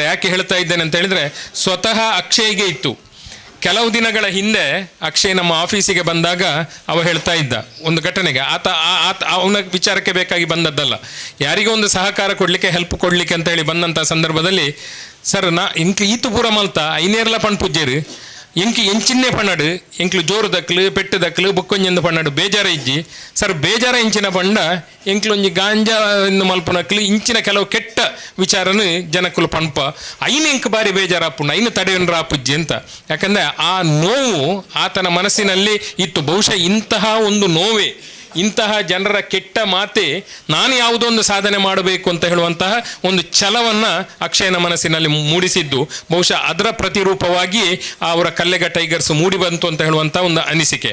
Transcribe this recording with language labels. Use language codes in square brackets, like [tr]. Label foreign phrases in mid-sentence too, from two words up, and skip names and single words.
[kn] ಯಾಕೆ ಹೇಳ್ತಾ ಇದ್ದೇನೆ ಅಂತ ಹೇಳಿದರೆ, ಸ್ವತಃ ಅಕ್ಷಯ್ಗೆ ಇತ್ತು. ಕೆಲವು ದಿನಗಳ ಹಿಂದೆ ಅಕ್ಷಯ್ ನಮ್ಮ ಆಫೀಸಿಗೆ ಬಂದಾಗ ಅವ ಹೇಳ್ತಾ ಇದ್ದ ಒಂದು ಘಟನೆಗೆ, ಅವನ ವಿಚಾರಕ್ಕೆ ಬೇಕಾಗಿ ಬಂದದ್ದಲ್ಲ, ಯಾರಿಗೋ ಒಂದು ಸಹಕಾರ ಕೊಡಲಿಕ್ಕೆ, ಹೆಲ್ಪ್ ಕೊಡಲಿಕ್ಕೆ ಅಂತ ಹೇಳಿ ಬಂದಂಥ ಸಂದರ್ಭದಲ್ಲಿ, [tcy] ಸರ್ ಇಂಕ್ ಈತು ಪೂರ ಮಲ್ತ ಐನೇರ್ಲ ಪಣ್ ಪೂಜ್ಯರು ಎಂಚಿನ್ನೇ ಪಣ್ಣಡು ಎಂಕ್ಲು ಜೋರು ದಕ್ಲು ಪೆಟ್ಟು ದಕ್ಲು ಬುಕ್ಕೊಂಜೆಂದು ಪಣ್ಣಡು ಬೇಜಾರ ಇಜ್ಜಿ ಸರ್, ಬೇಜಾರ ಇಂಚಿನ ಪಂಡ ಎಂಕ್ಲೊಂಜಿ ಗಾಂಜಾ ಎಂದು ಮಲ್ಪನಕ್ಲು ಇಂಚಿನ ಕೆಲವು ಕೆಟ್ಟ ವಿಚಾರನು ಜನಕ್ಕಲು ಪಣ್ಪ ಐನು ಎಂಕ್ ಬಾರಿ ಬೇಜಾರಾಪುಂಡು ಐನು ತಡೆಯನ್ರ ಆಪುಜ್ಜಿ ಅಂತ. [kn] ಯಾಕಂದರೆ ಆ ನೋವು ಆತನ ಮನಸ್ಸಿನಲ್ಲಿ ಇತ್ತು. ಬಹುಶಃ ಇಂತಹ ಒಂದು ನೋವೇ, ಇಂತಹ ಜನರ ಕೆಟ್ಟ ಮಾತೆ ನಾನು ಯಾವುದೋ ಒಂದು ಸಾಧನೆ ಮಾಡಬೇಕು ಅಂತ ಹೇಳುವಂತಹ ಒಂದು ಛಲವನ್ನು ಅಕ್ಷಯನ ಮನಸ್ಸಿನಲ್ಲಿ ಮೂಡಿಸಿದ್ದು. ಬಹುಶಃ ಅದರ ಪ್ರತಿರೂಪವಾಗಿ ಅವರ ಕಲ್ಲೆಗ ಟೈಗರ್ಸ್ ಮೂಡಿ ಬಂತು ಅಂತ ಹೇಳುವಂಥ ಒಂದು ಅನಿಸಿಕೆ.